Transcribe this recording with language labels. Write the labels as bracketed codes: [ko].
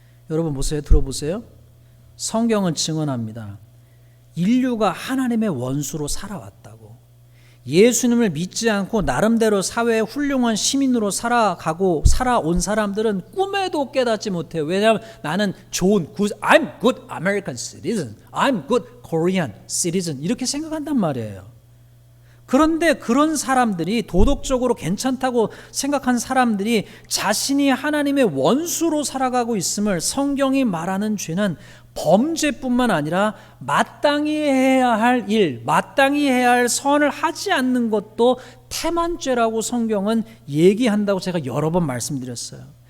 [ko] 여러분 보세요. 들어보세요. 성경은 증언합니다. 인류가 하나님의 원수로 살아왔다고. 예수님을 믿지 않고 나름대로 사회의 훌륭한 시민으로 살아온 사람들은 꿈에도 깨닫지 못해요. 왜냐하면 나는 [en] I'm good American citizen, I'm good Korean citizen [ko] 이렇게 생각한단 말이에요. 그런데 그런 사람들이 도덕적으로 괜찮다고 생각한 사람들이 자신이 하나님의 원수로 살아가고 있음을 성경이 말하는 죄는 범죄뿐만 아니라 마땅히 해야 할 일, 마땅히 해야 할 선을 하지 않는 것도 태만죄라고 성경은 얘기한다고 제가 여러 번 말씀드렸어요.